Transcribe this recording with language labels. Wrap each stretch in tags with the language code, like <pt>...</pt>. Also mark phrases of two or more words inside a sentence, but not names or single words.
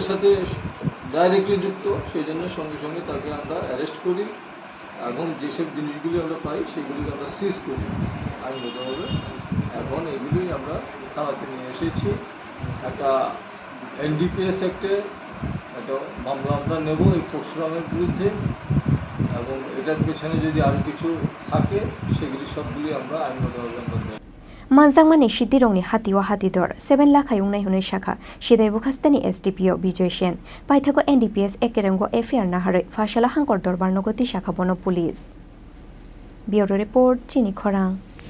<bn>সাথে ডাইরেক্টলি যুক্ত সেই জন্য সঙ্গে সঙ্গে তাকে আমরা অ্যারেস্ট করি এবং যেসব জিনিসগুলি আমরা পাই সেগুলিকে আমরা সিজ করি আইনগতভাবে এখন এগুলি আমরা থানাতে নিয়ে এসেছি একটা এনডিপিএস অ্যাক্টে একটা মামলা আমরা নেব এই পরশুরামের বিরুদ্ধে এবং এটার পেছনে যদি আরও কিছু থাকে সেগুলি সবগুলি আমরা আইনগতভাবে আমরা নেব</bn> <trp>Manjakmani Siddirongni hatiwa hatidor 7 lakh ayungnai hunai shakha Sidai Bukhastani SDPO Bijoyshen paithago NDPS ekerengo FIR nahare fashala hangkor dorbar nogoti shakha bono police</trp> <en>Bureau Report</en> <trp>Chini Khorang</trp>